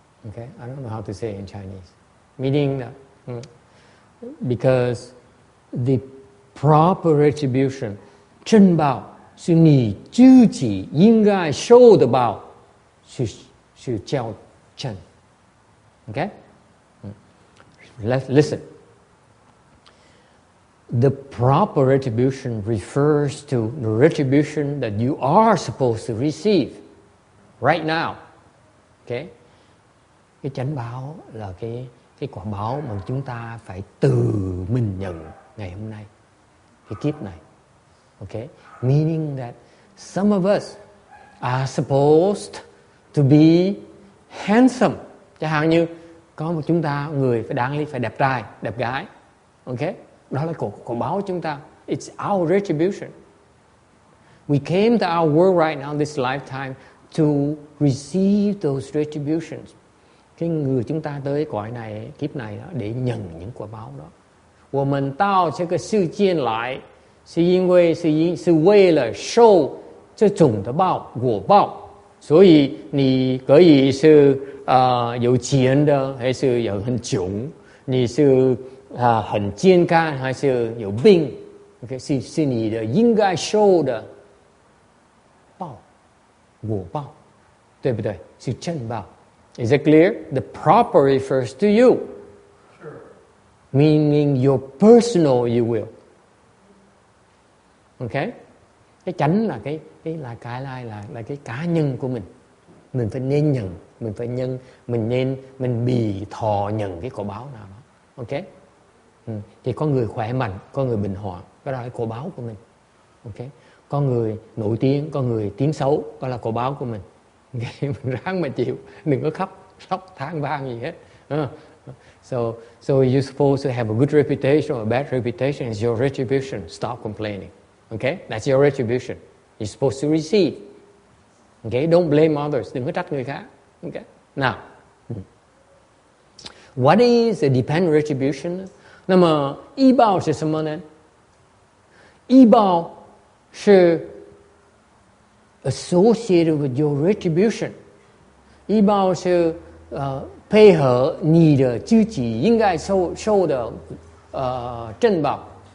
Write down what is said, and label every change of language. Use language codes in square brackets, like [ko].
[en] Okay, I don't know how to say it in Chinese. Meaning that because the proper retribution, [zh] 正报是你自己应该受的报，是叫正。 [en] Okay? Let's listen. The proper retribution refers to the retribution that you are supposed to receive right now. Okay? [vi] Cái chánh báo là cái quả báo mà chúng ta phải từ mình nhận ngày hôm nay, cái kiếp này. [en] Okay? Meaning that some of us are supposed to be handsome. [vi] Chẳng hạn như có một chúng ta, người phải đáng lý phải đẹp trai, đẹp gái. Okay? Đó là quả báo của chúng ta. [en] It's our retribution. We came to our world right now, this lifetime, to receive those retributions. [vi] Cái người chúng ta tới cõi này, kiếp này đó, để nhận những quả báo đó. [zh] 我们到这个世界来，是因为是为了受这种的报，果报。所以你可以是有钱的，还是有很穷，你是很健康，还是有病。 Okay, 是你的应该受的报，果报，对不对？是正报。 [en] Is it clear? The proper refers to you. Sure. Meaning your personal you will. Okay? [vi] Cái chánh là cái cá nhân của mình. Mình phải nên nhận, mình bị thọ nhận cái quả báo nào đó. Okay? Thì có người khỏe mạnh, có người bệnh hoạn, đó là cái quả báo của mình. Okay? Có người nổi tiếng, có người tiếng xấu, đó là quả báo của mình. Mình ráng mà chịu, đừng có khóc than vang gì hết. [en] So you're supposed to have a good reputation or a bad reputation. It's your retribution. Stop complaining. Okay? That's your retribution. You're supposed to receive. Okay? Don't blame others. Đừng có trách người khác. Okay? Now, what is a dependent retribution? [zh] 那么依报是什么呢？依报是 [en] associated with your retribution. [zh] 依报是配合你的自己应该受的正报。